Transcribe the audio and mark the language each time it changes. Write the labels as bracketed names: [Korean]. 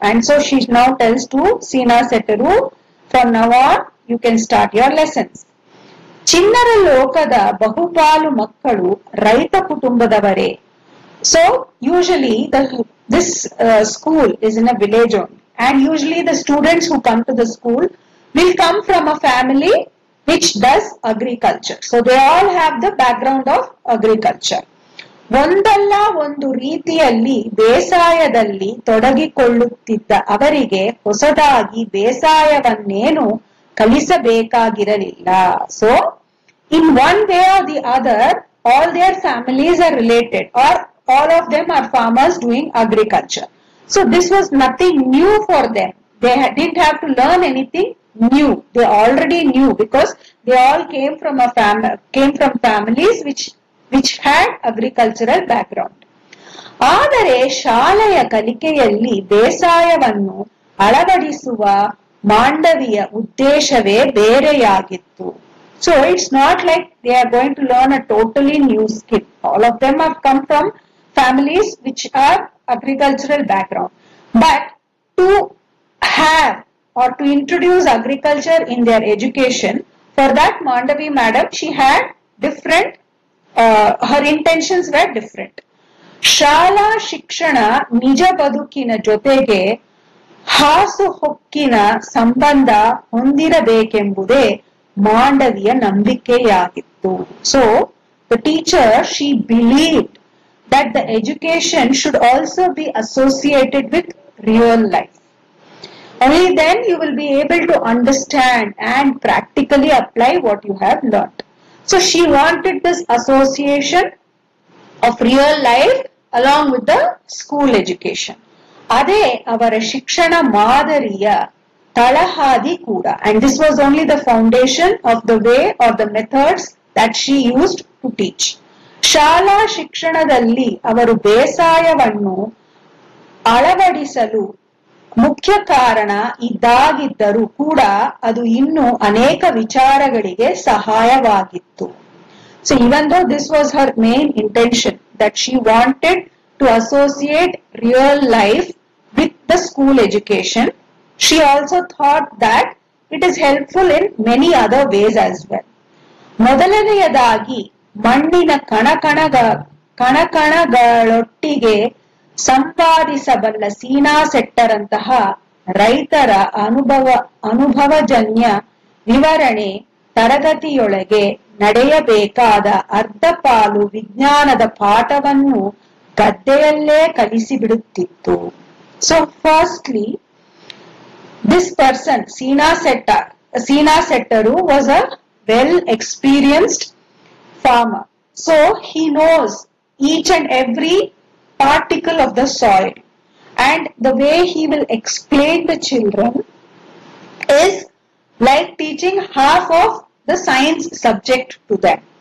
[English] And so she now tells to Sina Setteru, from now on you can start your lessons. [Kannada] ಚಿನ್ನರ ಲೋಕದ ಬಹುಪಾಲು ಮಕ್ಕಳು ರೈತ ಕುಟುಂಬದವರೇ. [English] So usually this school is in a village only, and usually the students who come to the school will come from a family which does agriculture. So they all have the background of agriculture. [Kannada] ಒಂದಲ್ಲ ಒಂದು ರೀತಿಯಲ್ಲಿ ಬೇಸಾಯದಲ್ಲಿ ತೊಡಗಿಕೊಳ್ಳುತ್ತಿದ್ದ ಅವರಿಗೆ ಹೊಸದಾಗಿ ಬೇಸಾಯವನ್ನೇನು ಕಲಿಸಬೇಕಾಗಿರಲಿಲ್ಲ. [English] So in one way or the other, all their families are related, or all of them are farmers doing agriculture. So this was nothing new for them. They didn't have to learn anything new. They already knew because they all came from families which had agricultural background. [Kannada] ಆದರೆ ಶಾಲೆಯ ಕಲಿಕೆಯಲ್ಲಿ ಬೇಸಾಯವನ್ನು ಅಳವಡಿಸುವ ಮಾಂಡವಿಯ ಉದ್ದೇಶವೇ ಬೇರೆಯಾಗಿತ್ತು. [English] So it's not like they are going to learn a totally new skill. All of them have come from families which are agricultural background. But to have or to introduce agriculture in their education, for that Mandavi madam, she had different, her intentions were different. [Kannada] ಶಾಲಾ ಶಿಕ್ಷಣ ನಿಜ ಬದುಕಿನ ಜೊತೆಗೆ ಹಾಸು ಹೊಕ್ಕಿನ ಸಂಬಂಧ ಹೊಂದಿರಬೇಕೆಂಬುದೇ Mandaviya ನಂಬಿಕೆಯಾಗಿತ್ತು. [English] So the teacher, she believed that the education should also be associated with real life. Only then you will be able to understand and practically apply what you have learnt. So she wanted this association of real life along with the school education. [Kannada] ಅದೇ ಅವರ ಶಿಕ್ಷಣ ಮಾದರಿಯ ತಳಹಾದಿ ಕೂಡ. [English] And this was only the foundation of the way or the methods that she used to teach. [Kannada] ಶಾಲಾ ಶಿಕ್ಷಣದಲ್ಲಿ ಅವರು ಬೇಸಾಯವನ್ನು ಅಳವಡಿಸಲು ಮುಖ್ಯ ಕಾರಣ ಇದಾಗಿದ್ದರೂ ಕೂಡ ಅದು ಇನ್ನೂ ಅನೇಕ ವಿಚಾರಗಳಿಗೆ ಸಹಾಯವಾಗಿತ್ತು. [English] So even though this was her main intention, that she wanted to associate real life with the school education, she also thought that it is helpful in many other ways as well. [Kannada] ಮೊದಲನೆಯದಾಗಿ ಮಣ್ಣಿನ ಕಣಕಣಗಳೊಟ್ಟಿಗೆ ಸಂಪಾದಿಸಬಲ್ಲ ಸೀನಾ ಸೆಟ್ಟರಂತಹ ರೈತರ ಅನುಭವಜನ್ಯ ವಿವರಣೆ ತರಗತಿಯೊಳಗೆ ನಡೆಯಬೇಕಾದ ಅರ್ಧ ಪಾಲು ವಿಜ್ಞಾನದ ಪಾಠವನ್ನು ಗದ್ದೆಯಲ್ಲೇ ಕಲಿಸಿಬಿಡುತ್ತಿತ್ತು. [English] So firstly, this person, Sina Setteru, was a well-experienced farmer. So he knows each and every particle of the soil, and the way he will explain the children is like teaching half of the science subject to them.